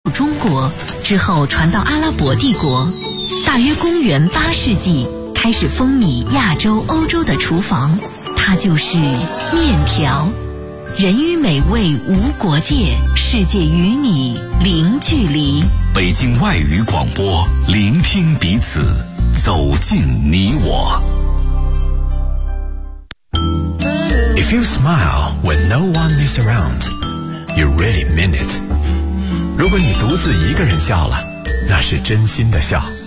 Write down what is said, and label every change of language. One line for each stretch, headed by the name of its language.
Chinese: 中国之后传到阿拉伯帝国，大约公元八世纪开始风靡亚洲欧洲的厨房，它就是面条。人与美味无国界，世界与你零距离。北京外语广播，聆听彼此，走进你我。
English: If you smile when no one is around, you really mean it.
Chinese: 如果你独自一个人笑了，那是真心的笑。